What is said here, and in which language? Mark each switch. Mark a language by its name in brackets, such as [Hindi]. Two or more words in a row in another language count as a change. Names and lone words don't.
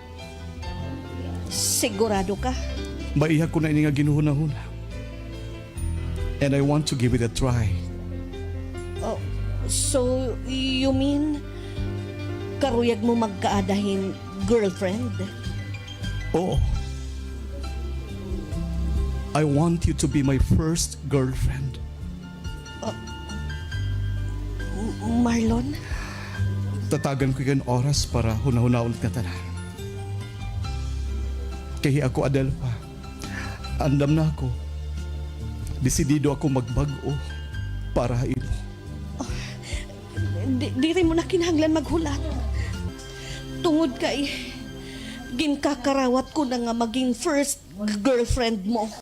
[Waray] Sigurado ka? Maiha ko na ini nga ginuhuna-huna. [English] And I want to give it a try. So, you mean [Waray] karuyag mo magkaadahin girlfriend? Oo. [English] I want you to be my first girlfriend. [Waray] Marlon? Tatagan ko yung oras para hunahunahon ka tanan. Kaya ako, Adelpa, andam na ako. Desidido ako magbago para imo. Di rin mo na kinahanglan maghulat. Tungod kay ginkakarawat ko na nga maging [English] first girlfriend [Waray] mo.